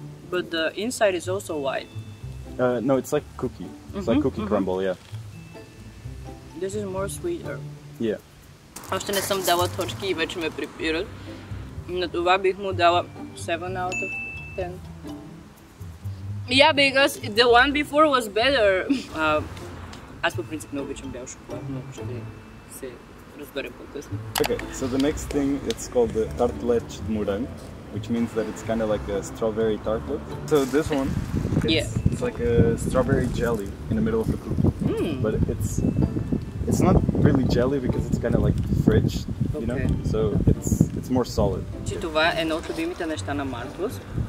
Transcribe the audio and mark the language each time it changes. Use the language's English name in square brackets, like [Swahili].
[English] But the inside is also white. No, it's like cookie. It's like cookie crumble, yeah. This is more sweeter. Yeah. [Bulgarian] Още не съм дала точки и вече ме припират. На това бих му дала [English] 7 out of 10. Yeah, because the one before was better. [Bulgarian] Аз по принцип не обичам бял шоколад, но ще се разберем по-късно. [English] Okay, so the next thing, it's called the tartelete de morango, which means that it's kind of like a strawberry tartlet. So this one, it's like a strawberry jelly in the middle of the cookie. But it's not really jelly because it's kind of like fridge, you know? So it's more solid. [Bulgarian] Това е едно от любимите неща на Маркос.